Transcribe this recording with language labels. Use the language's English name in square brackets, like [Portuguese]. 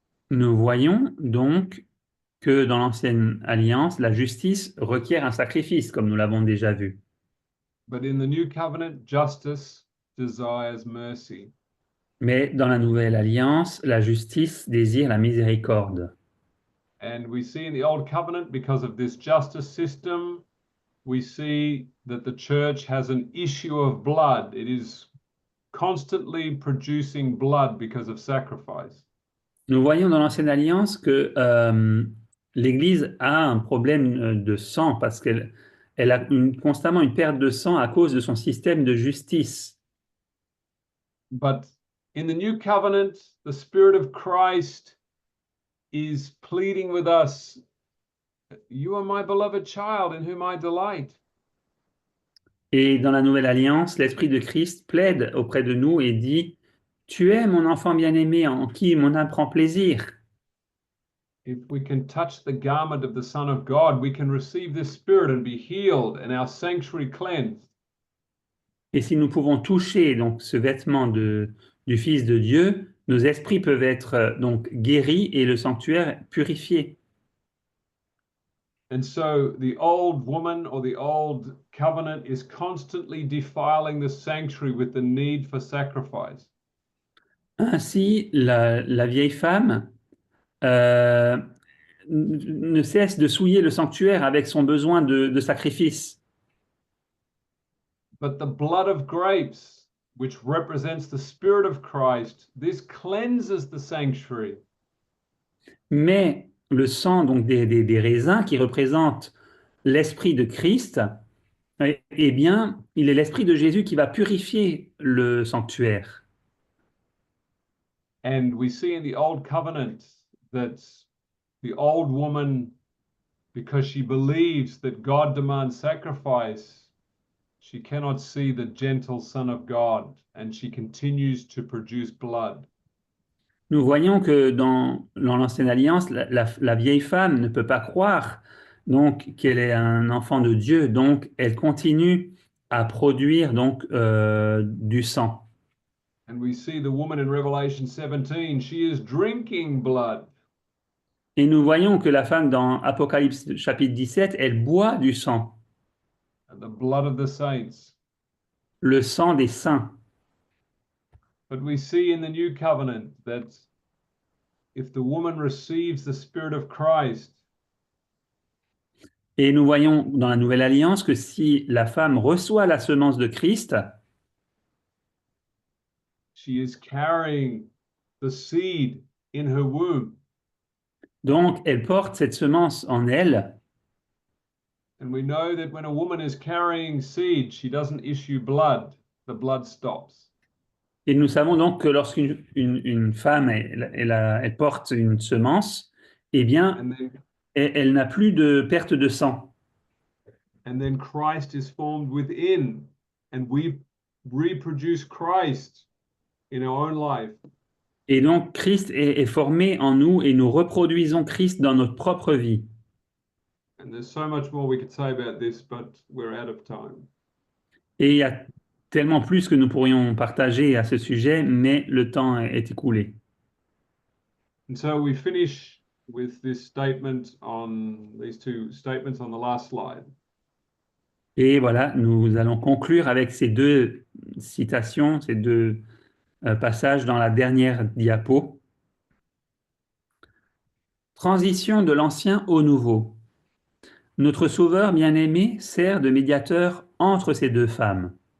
[French] Nous voyons donc que dans l'Ancienne Alliance, la justice requiert un sacrifice, comme nous l'avons déjà vu. [English] But in the New Covenant, justice desires mercy. [French] Mais dans la Nouvelle Alliance, la justice désire la miséricorde. [English] And we see in the Old Covenant, because of this justice system, we see that the church has an issue of blood. It is constantly producing blood because of sacrifice. [French] Nous voyons dans l'Ancienne Alliance que l'Église a un problème de sang parce qu'elle a constamment une perte de sang à cause de son système de justice. [English] But in the New Covenant, the Spirit of Christ is pleading with us, "You are my beloved child in whom I delight." [French] Et dans la Nouvelle Alliance, l'Esprit de Christ plaide auprès de nous et dit, tu es mon enfant bien-aimé en qui mon âme prend plaisir. [English] If we can touch the garment of the Son of God, we can receive this Spirit and be healed and our sanctuary cleansed. [French] Et si nous pouvons toucher donc ce vêtement du Fils de Dieu, nos esprits peuvent être donc guéris et le sanctuaire purifié. [English] And so the old woman or the old covenant is constantly defiling the sanctuary with the need for sacrifice. [French] Ainsi, la vieille femme ne cesse de souiller le sanctuaire avec son besoin de sacrifice. [English] But the blood of grapes, which represents the Spirit of Christ, this cleanses the sanctuary. [French] Mais le sang donc des raisins qui représente l'esprit de Christ, eh bien, il est l'esprit de Jésus qui va purifier le sanctuaire. [English] And we see in the Old Covenant that the old woman, because she believes that God demands sacrifice, she cannot see the gentle Son of God, and she continues to produce blood. [French] Nous voyons que dans l'Ancienne Alliance, la vieille femme ne peut pas croire donc qu'elle est un enfant de Dieu, donc elle continue à produire donc du sang. [English] And we see the woman in Revelation 17, she is drinking blood. [French] Et nous voyons que la femme dans Apocalypse chapitre 17, elle boit du sang, [English] The blood of the saints. [French] le sang des saints. [English] But we see in the new covenant that if the woman receives the Spirit of Christ, [French] Et nous voyons dans la Nouvelle Alliance que si la femme reçoit la semence de Christ, [English] she is carrying the seed in her womb. [French] donc elle porte cette semence en elle. [English] And we know that when a woman is carrying seed, she doesn't issue blood, the blood stops. [French] Et nous savons donc que lorsqu'une femme elle porte une semence, eh bien, [English] And then, [French] elle n'a plus de perte de sang. [English] and then Christ is formed within, and we reproduce Christ in our own life. [French] Et donc Christ est formé en nous et nous reproduisons Christ dans notre propre vie. [English] And there's so much more we could say about this, but we're out of time. [French] Et il y a tellement plus que nous pourrions partager à ce sujet, mais le temps est écoulé. [English] And so we finish with this statement on these two statements on the last slide. [French] Et voilà, nous allons conclure avec ces deux citations, ces deux passages dans la dernière diapo. Transition de l'ancien au nouveau. Notre Sauveur bien-aimé sert de médiateur entre ces deux femmes.